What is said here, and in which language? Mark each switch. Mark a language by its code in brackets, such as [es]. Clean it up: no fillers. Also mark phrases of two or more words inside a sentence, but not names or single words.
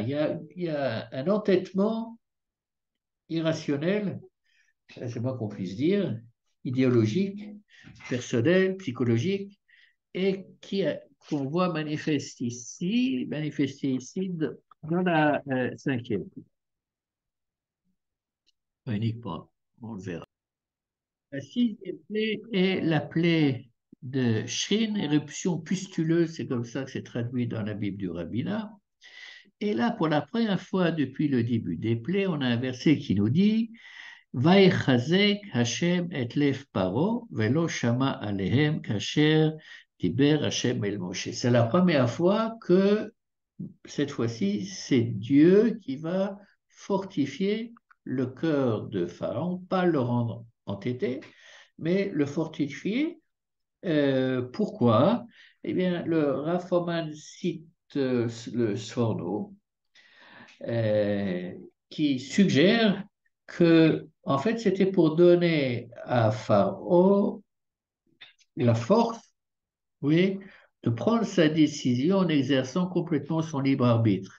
[fr] Il y a un entêtement irrationnel, c'est moi qu'on puisse dire, idéologique, personnel, psychologique, et qu'on voit manifester ici dans la cinquième, uniquement, on le verra. La sixième plaie est la plaie de Shin, éruption pustuleuse, c'est comme ça que c'est traduit dans la Bible du rabbinat. Et là, pour la première fois depuis le début des plaies, on a un verset qui nous dit [he] ויחזק ה' את לב פרעה ולא שמע אליהם כאשר דבר ה' אל משה. [fr] C'est la première fois que, cette fois-ci, c'est Dieu qui va fortifier le cœur de Pharaon, pas le rendre entêté, mais le fortifier. Pourquoi? Eh bien, le Rav Foman cite le Sforno, euh, qui suggère que, en fait, c'était pour donner à Pharaon la force, oui, de prendre sa décision en exerçant complètement son libre arbitre.